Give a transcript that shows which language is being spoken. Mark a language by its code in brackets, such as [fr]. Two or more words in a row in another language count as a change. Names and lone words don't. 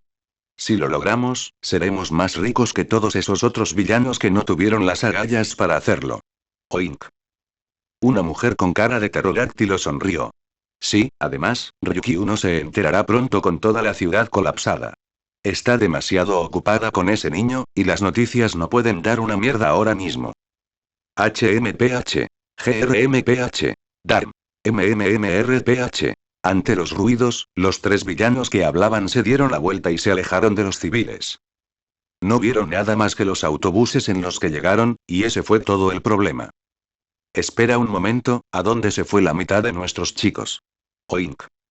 [es] Si lo logramos, seremos más ricos que todos esos otros villanos que no tuvieron las agallas para hacerlo. Oink. Una mujer con cara de pterodáctilo sonrió. Sí, además, Ryukyu no se enterará pronto con toda la ciudad colapsada. Está demasiado ocupada con ese niño, y las noticias no pueden dar una mierda ahora mismo. HMPH. GRMPH. DARM. MMMRPH. Ante los ruidos, los 3 villanos que hablaban se dieron la vuelta y se alejaron de los civiles. No vieron nada más que los autobuses en los que llegaron, y ese fue todo el problema. Espera un momento, ¿a dónde se fue la mitad de nuestros chicos? Oink.